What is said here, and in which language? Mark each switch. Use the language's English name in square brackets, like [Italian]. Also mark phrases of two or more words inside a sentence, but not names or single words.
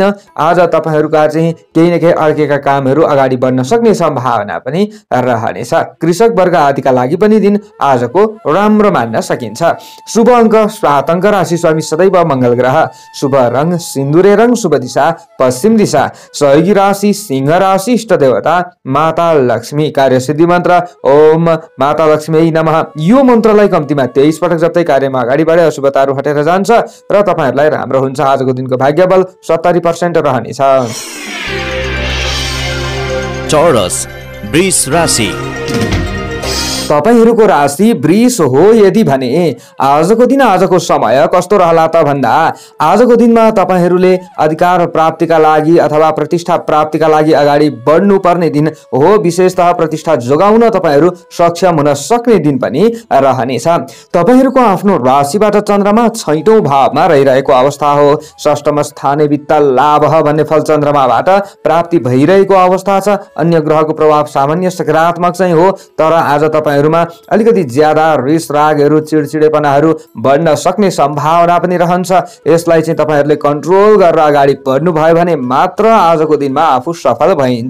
[Nepali] आज तपाईहरूका चाहिँ केही न केही अड्केका कामहरू अगाडि बढ्न सक्ने सम्भावना पनि रहनेछ। कृषक वर्ग आदिका लागि पनि दिन आजको राम्रो मान्न सकिन्छ। शुभ अङ्क 7 अङ्क, राशि स्वामी सदैव मंगल ग्रह, शुभ रङ सिन्दुरे रङ, शुभ दिशा पश्चिम दिशा, सहयोगी राशि सिंह राशि, इष्ट देवता माता लक्ष्मी, कार्य सिद्धि मन्त्र ओम माता लक्ष्मी नमः। यो मन्त्रलाई कम्तीमा 23 पटक जप्दै कार्यमा अगाडि बढे अशुभताहरू हटेर जान्छ र तपाईहरुलाई राम्रो हुन्छ। आजको दिनको भाग्यबल 70% रहनेछ। चौरस वृष राशि, तपाईहरूको राशि वृष हो यदि भने आजको दिन आजको समय कस्तो रहला त भन्दा आजको दिनमा तपाईहरूले अधिकार प्राप्तिका लागि अथवा प्रतिष्ठा प्राप्तिका लागि अगाडि बढ्नु पर्ने दिन हो। विशेषतः प्रतिष्ठा जोगाउन तपाईहरू सक्षम हुन सक्ने दिन पनि रहनेछ। तपाईहरूको आफ्नो राशिबाट चन्द्रमा 6औं भावमा रहिरहेको अवस्था हो। षष्ठम स्थाने वित्त लाभ भन्ने फल चन्द्रमाबाट प्राप्ति भइरहेको अवस्था छ। अन्य ग्रहको प्रभाव सामान्य सकारात्मक चाहिँ हो, तर आज तपाईहरुमा अलिकति ज्यादा रिस रागहरू चिडचिडेपनाहरू बढ्न सक्ने सम्भावना पनि रहन्छ। यसलाई चाहिँ तपाईहरूले कन्ट्रोल गरेर अगाडि बढ्नु भयो भने मात्र आजको दिनमा आफू सफल भइन्छ।